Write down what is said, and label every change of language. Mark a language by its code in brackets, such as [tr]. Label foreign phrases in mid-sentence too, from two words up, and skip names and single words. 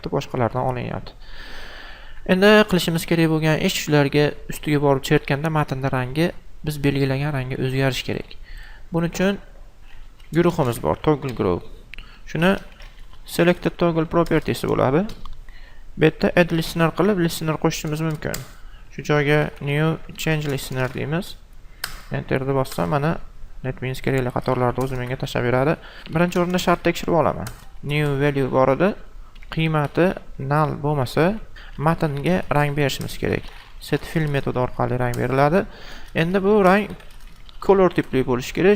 [uz] Boshqalardan olinyapti. Endi qilishimiz kerak bo'lgan ish shularga ustiga borib chertganda matnning rangi biz belgilagan rangga o'zgarishi kerak. Buning uchun guruhimiz bor, [en] toggle group. [uz] Shuni [en] selected toggle properties [uz] bo'ladi. Bu yerda [en] add listener [uz] qilib listener qo'shishimiz mumkin. Shu joyga [en] new change listener [uz] deymiz. Enterni bossam, mana NetBeans kerakli qatorlarni o'zi menga tashlab beradi. Birinchi o'rinda shart tekshirib olaman. [en] New value [uz] bor edi. Qiymati null bo'lmasa, matnga rang berishimiz kerak. SetFill metodi orqali rang beriladi. Endi bu rang color tipli bo'lishi kerak.